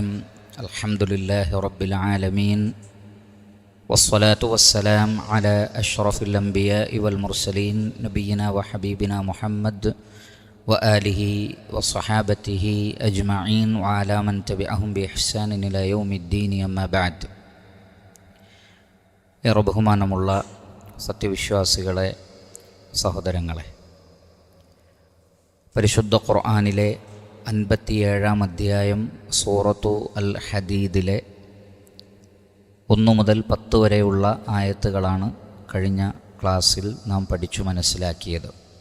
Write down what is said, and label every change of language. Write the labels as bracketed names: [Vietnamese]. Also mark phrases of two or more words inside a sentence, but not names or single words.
[Arabic] الحمد لله رب العالمين، والصلاة والسلام على أشرف الأنبياء والمرسلين نبينا وحبيبنا محمد وآله وصحابته أجمعين وعلى من تبعهم بإحسان إلى يوم الدين. أما بعد. [Malayalam] ബഹുമാനമുള്ള സത്യവിശ്വാസികളെ, സഹോദരങ്ങളെ, പരിശുദ്ധ ഖുർആനിലെ 57-ാം അധ്യായം സൂറത്തു അൽ ഹദീദിലെ 1 മുതൽ 10 വരെയുള്ള ആയത്തുകളാണ് കഴിഞ്ഞ ക്ലാസ്സിൽ നാം പഠിച്ചു മനസ്സിലാക്കിയത്.